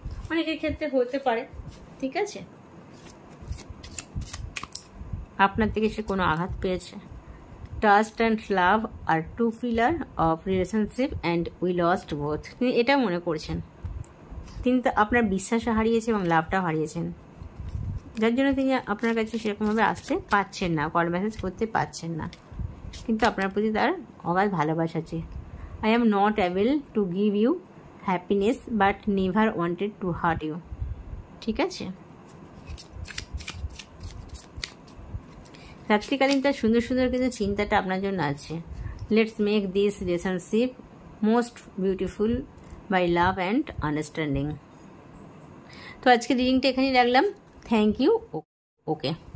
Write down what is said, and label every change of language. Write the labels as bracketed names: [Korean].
[Bangla] অনেকের ক্ষেত্রে হতে পারে, ঠিক আছে, আপনার থেকে সে কোনো আঘাত পেয়েছে। [English] Trust and love are two pillars of relationship and we lost both. [Bangla] তিনি এটা মনে করছেন, তিনি তো আপনার বিশ্বাসও হারিয়েছে এবং লাভটাও হারিয়েছেন, যার জন্য তিনি আপনার কাছে সেরকমভাবে আসতে পারছেন না, কল মেসেজ করতে পারছেন না, কিন্তু আপনার প্রতি তার অগাধ ভালোবাসা আছে। [English] I am not able to give you happiness but never wanted to hurt you। [Bangla] ঠিক আছে, রাত্রিকালীন তার সুন্দর সুন্দর কিন্তু চিন্তাটা আপনার জন্য আছে। [English] Let's make this relationship most beautiful by love and understanding. [Bangla] তো আজকে রিডিংটা এখানেই রাখলাম। [English] Thank you. Okay.